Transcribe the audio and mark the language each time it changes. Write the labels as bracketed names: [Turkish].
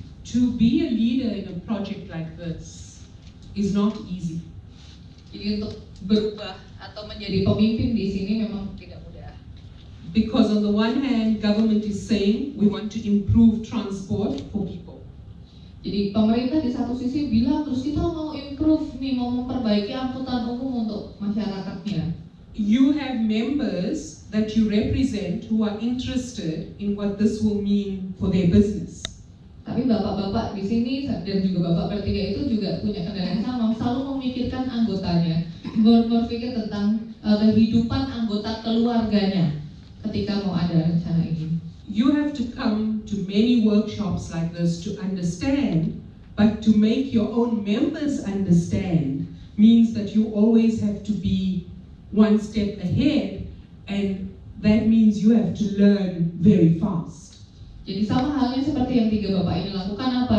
[English] To be a leader in a project like this is not easy. [Indonesian] Jadi untuk berubah atau menjadi pemimpin di sini memang tidak mudah. [English] Because on the one hand, government is saying we want to improve transport for people. [Indonesian] Jadi pemerintah di satu sisi bilang terus kita mau improve nih, mau memperbaiki angkutan umum untuk masyarakatnya. [English] You have members that you represent who are interested in what this will mean for their business. [Indonesian] Tapi bapak-bapak di sini dan juga bapak bertiga itu juga punya kendala yang sama, selalu memikirkan anggotanya, berpikir tentang kehidupan anggota keluarganya ketika mau ada rencana ini. [English] You have to come to many workshops like this to understand, but to make your own members understand means that you always have to be one step ahead, and that means you have to learn very fast. [Indonesian] Jadi sama halnya seperti yang 3 bapak ini lakukan apa?